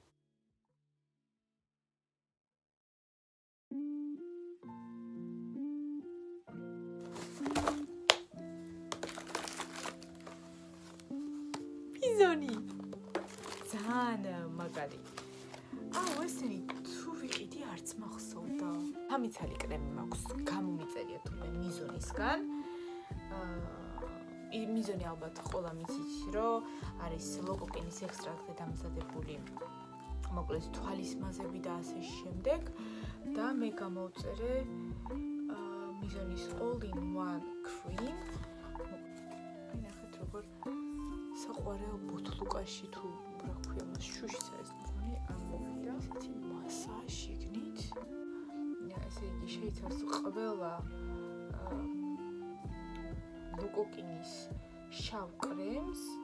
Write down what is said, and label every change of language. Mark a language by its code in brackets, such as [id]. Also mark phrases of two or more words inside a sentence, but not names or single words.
[ka] მიზონი ძალიან მაგარი აუ ესენი თუ ვიყიდი არც მახსოვდა 3 ცალი კრემი მაქვს გამომიწერია თუმე მიზონისგან მიზონი ალბათ ყველა მიცით რომ არის ლოკოკინის ექსტრაქტზე დამზადებული მოკლედ თვალის მაზები და ასე შემდეგ და მე გამოვწერე მიზონის [en] all in one cream [ka] აი ნახეთ როგორ საყვარელ ბოთლუკაში თუ რა ქვია მას შუშიც არის მგონი ამოვიდა ესეთი მასა შიგნით ესე იგი შეიცავს ყველა ლოკოკინის შავ კრემს